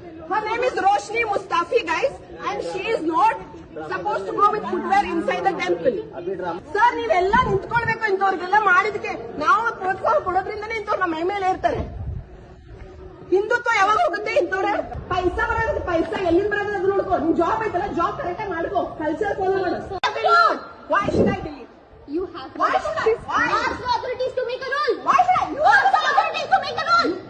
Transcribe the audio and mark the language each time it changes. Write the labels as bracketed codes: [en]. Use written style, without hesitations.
[en] Her name is Roshni Mustafi, guys, and she is not supposed to go with footwear inside the temple. [kn] Sir, ನೀವೆಲ್ಲ ನಿಂತ್ಕೊಳ್ಬೇಕು. ಇಂಥವ್ರಿಗೆಲ್ಲ ಮಾಡಿದಕ್ಕೆ ನಾವು ಪ್ರೋತ್ಸಾಹ ಕೊಡೋದ್ರಿಂದನೇ ಇಂಥವ್ರು ನಮ್ಮ ಮೇಲೆ ಇರ್ತಾರೆ. ಹಿಂದುತ್ವ ಯಾವಾಗ ಹೋಗುತ್ತೆ? ಇಂಥವ್ರೆ ಪೈಸಾ ಬರೋದು, ಪೈಸಾ ಎಲ್ಲಿಂದ ಬರೋದು ಅದು ನೋಡ್ಕೋ. ನಿನ್ ಜಾಬ್ ಐತಲ್ಲ, ಜಾಬ್ ಕರೆಕ್ಟ್ ಆಗಿ ಮಾಡ್ಕೋ, ಕಲ್ಚರ್ ಫಾಲೋ ಮಾಡು. [en] Why should I delete? You have Why should I? ask the authorities to make a rule. Why should I? You Ask the authorities to make a rule.